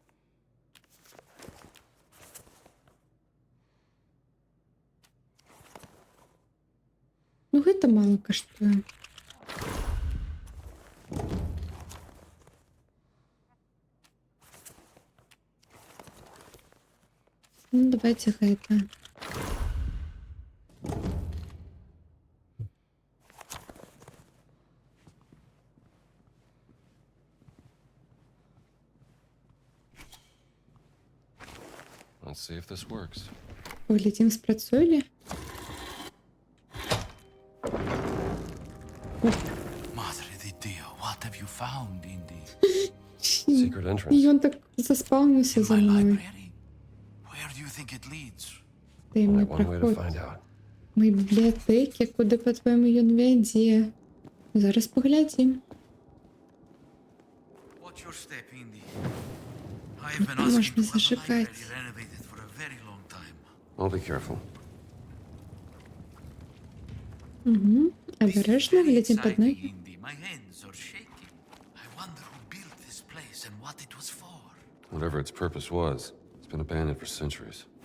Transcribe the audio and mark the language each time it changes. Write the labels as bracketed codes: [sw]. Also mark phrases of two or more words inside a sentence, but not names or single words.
[be] Ну гэта мала каштуе. Ну давайте гэта. [en] Let's see if this works. [uk] Поглядім, спрацуе ли? [it] Madre di Dio, [en] what have you found, Indy? Secret entrance. [be] І ён так заспаўніўся за [en] My [be] мной. [en] library? Where do you think it leads? [uk] Таємний [en] Only one way to [uk] проход. [en] find out. [uk] Мої бібліотеки, куди, по-твоєму, [be] ён вядзе? Зараз поглядім. [en] Watch your step, Indy. I've been [uk] Можна [en] asking to have the [uk] зачекати. [en] library renovated for a very long time. I'll be careful. [uk] Угу. Обережно, [en] Very [uk] глядім під ноги. [en] exciting, Indy. My hands are shaking. Whatever its purpose was, it's been abandoned for centuries.